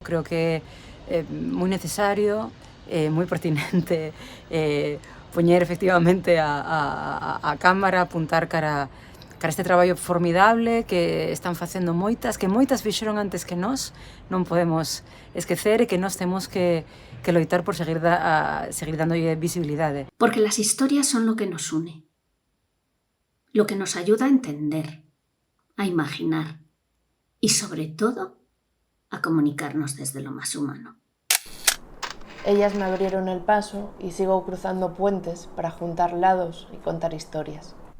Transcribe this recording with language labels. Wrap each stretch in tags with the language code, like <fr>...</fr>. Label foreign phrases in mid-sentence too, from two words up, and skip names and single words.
<gl>Creo que é moi necesario, moi pertinente poñer efectivamente a cámara, apuntar cara este traballo formidable que están facendo moitas, que moitas fixeron antes que nós, non podemos esquecer e que nós temos que loitar por seguir dándolle visibilidade.</gl> <es>Porque las historias son lo que nos une, lo que nos ayuda a entender, a imaginar y sobre todo a comunicarnos desde lo más humano. Ellas me abrieron el paso y sigo cruzando puentes para juntar lados y contar historias.</es>